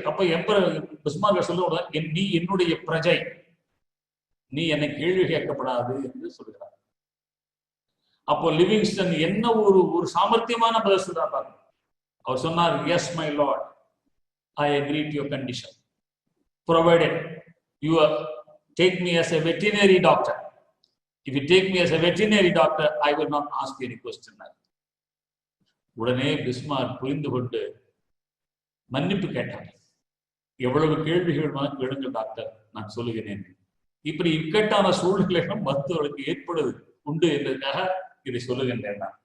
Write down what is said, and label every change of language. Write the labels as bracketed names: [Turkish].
[Tamil] அப்ப emperor Bismarck சொல்ல, நீ என்னுடைய பிரஜை, நீ என்னை கேள்வி கேட்கப்படாது என்று சொல்கிறார். அப்போ லிவிங்ஸ்டன் என்ன ஒரு சாமர்த்தியமான பதில் சொல்றார். [English] அவர் சொன்னார், yes my lord, I agree to your condition, provided you take me as a veterinary doctor. If you take me as a veterinary doctor, I will not ask you any question. [Tamil] உடனே Bismarck புரிந்து கொண்டு மன்னிப்பு கேட்டார். எவ்வளவு கேள்விகள் கேளுங்கள் doctor, நான் சொல்லுகிறேன். இப்படி இக்கட்டான சூழ்நிலைகளும் மருத்துவர்களுக்கு ஏற்படுவது உண்டு என்பதற்காக இதை சொல்லுகின்றேன்.